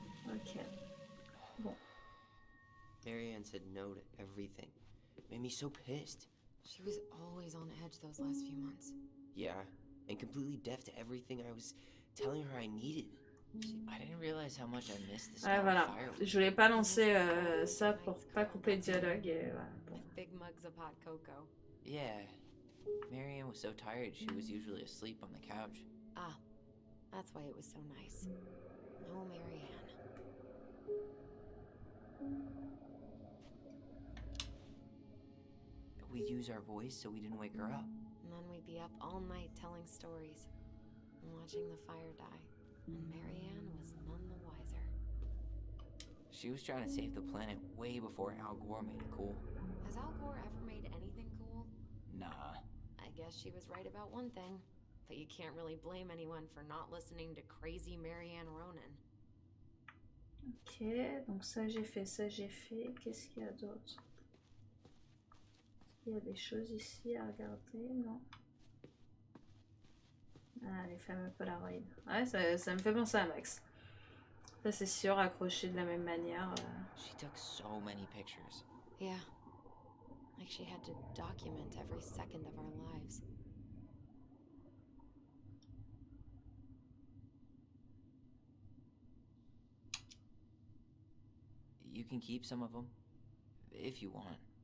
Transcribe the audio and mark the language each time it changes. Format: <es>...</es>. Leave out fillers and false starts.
<fr>Ok. Bon.</fr> <en>Marianne said no to everything. Made me so pissed. She was always on edge those last few months. Yeah, and completely deaf to everything I was telling her I needed. I didn't realize how much I missed this.</en> <fr>Ouais, voilà. Je voulais pas lancer ça pour pas couper le dialogue et voilà. Bon.</fr> <en>Big mugs of hot cocoa. Yeah. Marianne was so tired she was usually asleep on the couch. Ah, that's why it was so nice. Oh, Marianne. We'd use our voice so we didn't wake her up. And then we'd be up all night telling stories and watching the fire die. And Marianne was none the wiser. She was trying to save the planet way before Al Gore made it cool. Has Al Gore ever made anything cool? Nah. I guess she was right about one thing. But you can't really blame anyone for not listening to crazy Marianne Ronan.</en> <fr>Ok, donc ça j'ai fait, ça j'ai fait. Qu'est-ce qu'il y a d'autre? Il y a des choses ici à regarder, non? Ah, les fameux Polaroids. Ouais, ça me fait penser à Max. Ça c'est sûr, accroché de la même manière.</fr> <en>She took so many pictures. Yeah. Like she had to document every second of our lives. You can keep some of them, if you want.</en>